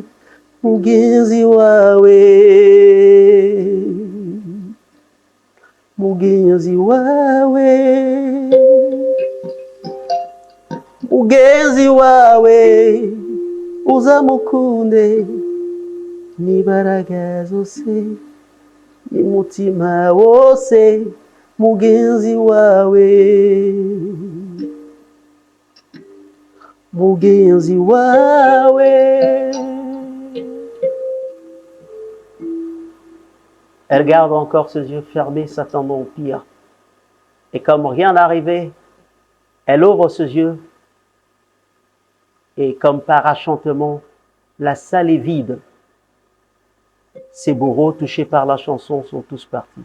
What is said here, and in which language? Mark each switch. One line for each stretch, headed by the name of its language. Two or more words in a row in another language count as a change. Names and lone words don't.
Kinyarwanda: Mugenzi wawe, mugenzi wawe, mugenzi wawe uzamukunde n'imbaraga zose n'umutima wose. Mugenzi wawe, mugenzi wawe.
French: Elle garde encore ses yeux fermés, s'attendant au pire. Et comme rien n'arrivait, elle ouvre ses yeux et comme par enchantement, la salle est vide. Ses bourreaux, touchés par la chanson, sont tous partis.